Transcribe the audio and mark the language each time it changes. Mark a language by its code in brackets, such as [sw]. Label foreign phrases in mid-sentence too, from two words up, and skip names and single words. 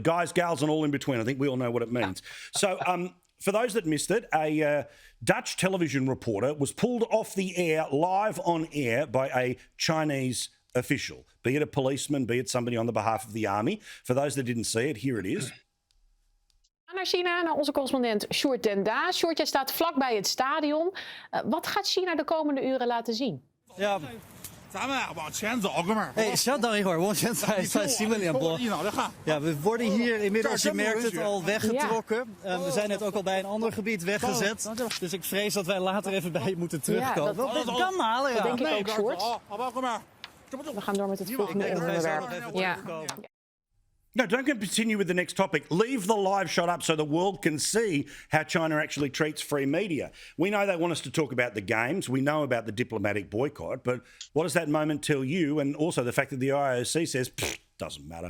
[en] Guys, gals and all in between. I think we all know what it means. So for those that missed it, a Dutch television reporter was pulled off the air, live on air, by a Chinese official, be it a policeman, be it somebody on the behalf of the army. For those that didn't see it, here it is. [nl] Naar China, naar onze correspondent Sjoerd ten Daas. Sjoerd, jij staat vlakbij het stadion. Wat gaat China de komende uren laten zien? Ja. [zh] 哎，稍等一会儿，我现在在新闻联播。 [nl] Ja, we worden hier inmiddels, je merkt het, al weggetrokken. We zijn net ook al bij een ander gebied weggezet. Dus ik vrees dat wij later even bij je moeten terugkomen. Ja, dat kan halen, ja. Dat denk ik ook, Sjoerd. We gaan door met het volgende onderwerp. Ja. [en] No, don't continue with the next topic. Leave the live shot up so the world can see how China actually treats free media. We know they want us to talk about the games. We know about the diplomatic boycott. But what does that moment tell you? And also the fact that the IOC says, doesn't matter.